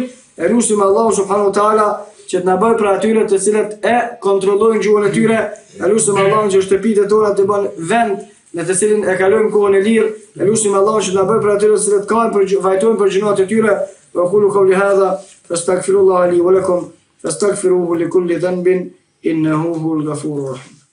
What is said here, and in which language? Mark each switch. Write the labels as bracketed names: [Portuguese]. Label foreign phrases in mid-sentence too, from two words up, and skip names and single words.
[Albanian] E lutim [Arabic] الله سبحانه وتعالى [Albanian] që të na bëj për atyre të cilët e kontrollojnë gjuhën e tyre. E lutim Allahun që shtëpitë tona të bën vend në të cilin e kalojmë kohën e lirë. E lutim Allahun që të na bëj për atyre të cilët kanë vajtojnë për gjunat e tyre. [Arabic] وقولوا قولي هذا فأستغفر الله لي ولكم فاستغفروه لكل ذنب إنه هو الغفور الرحيم.